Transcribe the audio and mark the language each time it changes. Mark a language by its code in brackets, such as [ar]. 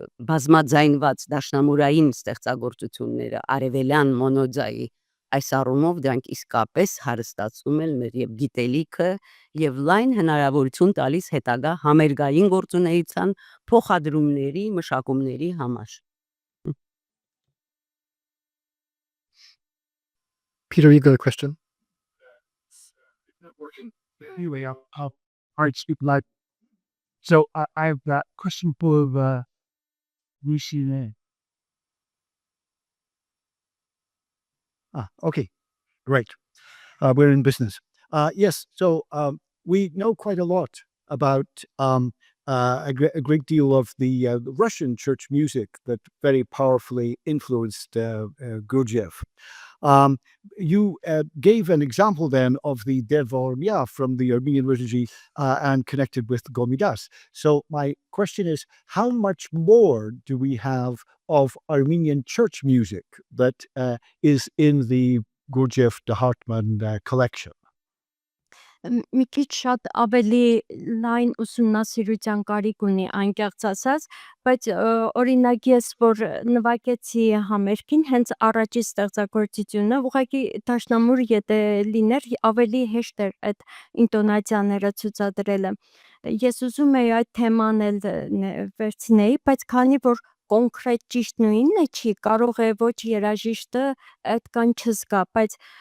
[hy] բազմաձայնված դաշնամուրային ստեղծագործությունները, արևելյան մոնոձայի, այս առումով դրանք իսկապես հարստացում են մեր եւ գիտելիքը եւ լայն հնարավորություն տալիս հետագա համերգային գործունեության փոխադրումների, մշակումների համար։ [en] Peter, you got a question? Anyway, I'll speak live. So I have that question for Lucien. Okay, great. We're in business. Yes, so we know quite a lot about a great deal of the Russian church music that very powerfully influenced Gurdjieff. You gave an example then of the Devormia from the Armenian liturgy and connected with Gomidas. So my question is, how much more do we have of Armenian church music that is in the Gurdjieff de Hartmann collection? [hy] Մի քիչ շատ ավելի լայն ուսումնասիրության կարիք ունի անկեղծ ասած, բայց օրինակ ես որ նվագեցի համերգին, հենց առաջի ստեղծագործությունը, ուղղակի դաշնամուր եթե լիներ, ավելի հեշտ էր այդ ինտոնացիաները ցուցադրելը։ Ես ուզում եի այդ թեման էլ վերցնեի, բայց քանի որ կոնկրետ ճիշտ նույնն է չի, կարող է ոչ երաժիշտը այդքան չզգա, բայց